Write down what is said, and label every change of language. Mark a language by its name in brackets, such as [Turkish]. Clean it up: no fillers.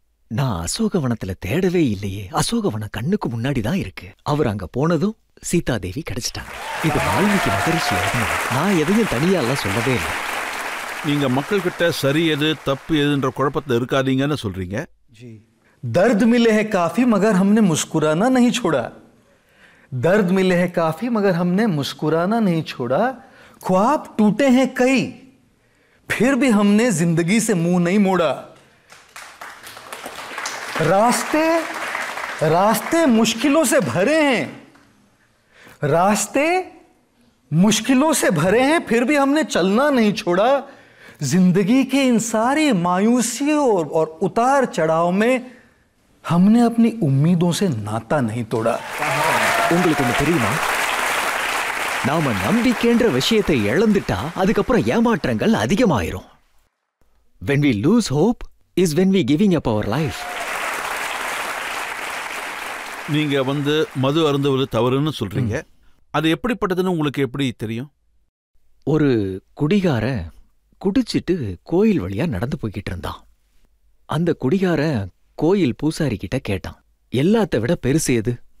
[Tamil] நான் அசோகவனத்துல தேடவே இல்லையே, அசோகவனம் கண்ணுக்கு முன்னாடி தான் இருக்கு. அவர் அங்க போனதும் சீதாதேவி கிடைச்சிட்டாங்க. இது வால்மீகி மகரிஷி எழுதினது. நான் எதையும் தனியாலாம் சொல்லவே இல்லை. நீங்க மக்கள் கிட்ட சரி எது தப்பு எதுன்ற குழப்பத்துல இருக்காதீங்கன்னு சொல்றீங்க. [Hindi] दर्द मिले हैं काफी मगर हमने मुस्कुराना नहीं छोड़ा, दर्द मिले हैं काफी मगर हमने मुस्कुराना नहीं छोड़ा, ख्वाब टूटे हैं कई फिर भी हमने जिंदगी से मुंह नहीं मोड़ा, रास्ते रास्ते मुश्किलों से भरे हैं, रास्ते मुश्किलों से भरे हैं फिर भी हमने चलना नहीं छोड़ा, जिंदगी के इन सारी मायूसियों और उतार चढ़ाव में हमने अपनी उम्मीदों से नाता नहीं तोड़ा. [Tamil] உங்களுக்கு ஒண்ணு தெரியுமா? நாம நம்பிக்கைன்ற விஷயத்தை இழந்துட்டா அதுக்கப்புறம் ஏமாற்றங்கள் அதிகமாயிரும். [English] When we lose hope is when we giving up our life. [Tamil] நீங்க மது அருந்துவது தவறுன்னு சொல்றீங்க. அது எப்படிப்பட்டதுன்னு உங்களுக்கு எப்படி தெரியும்? ஒரு குடிகார குடிச்சிட்டு கோயில் வழியா நடந்து போய்கிட்டு இருந்தான். அந்த குடிகார கோயில் பூசாரி கிட்ட கேட்டான், எல்லாத்த விட பெருசு எது?